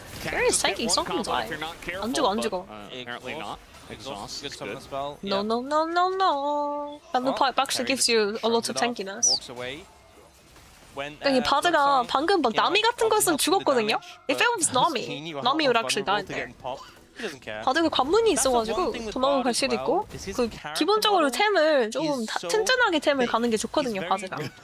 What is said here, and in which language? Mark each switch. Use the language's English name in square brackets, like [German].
[Korean] KERIA 사이클 있었는데 안 죽어. [English] Apparently not. Exhaust good is summon good. spell. No, no, no, no, no. Thunder Pipe actually gives you a lot of tankiness. Walks away. When, [Korean] 그러니까 이 바드가 방금 막 나미 같은 거 쓰면 죽었거든요? [English] If it was Nami, Nami would actually die there. [Korean] 바드가 관문이 있어가지고 도망을 갈 수도 있고 그 기본적으로 템을 조금 튼튼하게 템을 가는 게 좋거든요, 바드가.